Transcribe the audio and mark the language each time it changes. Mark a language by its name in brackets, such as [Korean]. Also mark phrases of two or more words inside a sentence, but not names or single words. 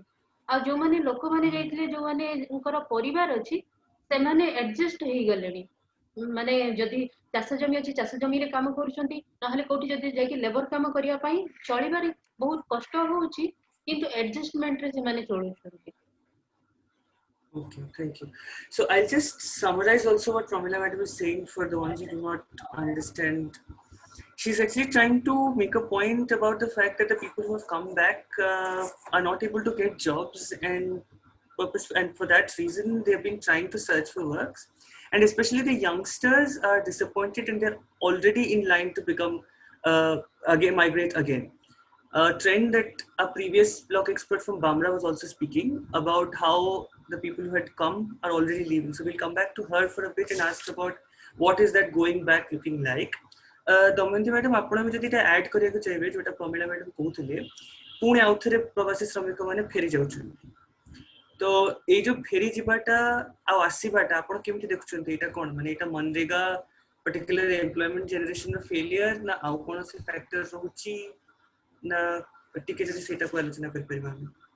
[Odia] ଆଉ ଯୋଉମାନେ ଲୋକମାନେ ଯାଇଥିଲେ, ଯୋଉମାନଙ୍କର ପରିବାର ଅଛି, ସେମାନେ ଆଡଜଷ୍ଟ ହେଇଗଲେଣି। ମାନେ ଯଦି ଚାଷ ଜମି ଅଛି ଚାଷ ଜମିରେ କାମ କରୁଛନ୍ତି, ନହେଲେ କୋଉଠି ଯଦି ଯାଇକି ଲେବର କାମ କରିବା ପାଇଁ ଚଳିବାରେ ବହୁତ କଷ୍ଟ ହଉଛି, କିନ୍ତୁ ଆଡଜଷ୍ଟମେଣ୍ଟରେ ସେମାନେ ଚଳୁଛନ୍ତି। [English] Okay, thank you. So I'll just summarize also what Pramila Madam is saying for the ones who do not understand. She's actually trying to make a point about the fact that the people who have come back are not able to get jobs, and for that reason they have been trying to search for works, and especially the youngsters are disappointed and they're already in line to become migrate again. A trend that a previous block expert from Bamra was also speaking about, how the people who had come are already leaving. So we'll come back to her for a bit and ask about what is that going back looking like. Damayanti madam, [Odia] ଆପଣ ବି ଯଦି ଏଟା ଆଡ୍ କରିବାକୁ ଚାହିଁବେ ଯୋଉଟା ପ୍ରମିଳା ମ୍ୟାଡାମ କହୁଥିଲେ, ପୁଣି ଆଉ ଥରେ ପ୍ରବାସୀ ଶ୍ରମିକ ମାନେ ଫେରି ଯାଉଛନ୍ତି। ତ ଏଇ ଯୋଉ ଫେରି ଯିବାଟା ଆଉ ଆସିବାଟା ଆପଣ କେମିତି ଦେଖୁଛନ୍ତି? ଏଇଟା କ'ଣ, ମାନେ ଏଇଟା ମନରେଗା [English] particular employment generation failure [Odia] ନା ଆଉ କୌଣସି ଫ୍ୟାକ୍ଟର ରହୁଛି, ନା ଟିକେ ଯଦି ସେଇଟାକୁ ଆଲୋଚନା କରିପାରିବା ଆମେ।